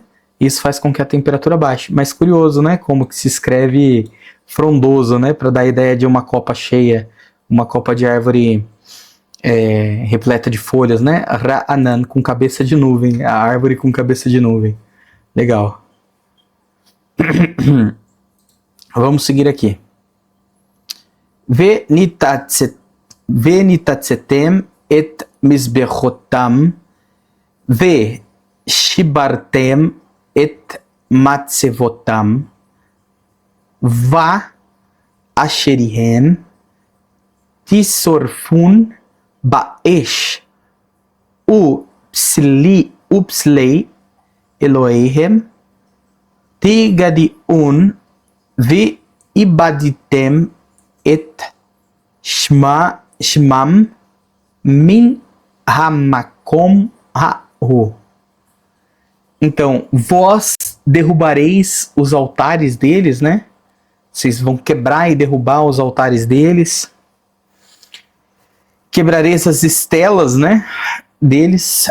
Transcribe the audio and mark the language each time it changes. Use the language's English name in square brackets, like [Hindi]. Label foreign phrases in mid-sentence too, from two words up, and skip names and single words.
[Portuguese] Isso faz com que a temperatura baixe. Mas curioso, né, como que se escreve frondoso, né, para dar a ideia de uma copa cheia, uma copa de árvore repleta de folhas, né? Ra'anan, com cabeça de nuvem, a árvore com cabeça de nuvem. Legal. Vamos seguir aqui. [Hebrew] ונתצתם את מזבחתם ושברתם את מצבתם ואשריהם תשרפון באש ופסילי אלהיהם תגדעון ואבדתם את שמם מן המקום ההוא. [Portuguese] Então, vós derrubareis os altares deles, né? Vocês vão quebrar e derrubar os altares deles. Quebrareis as estelas, né? Deles.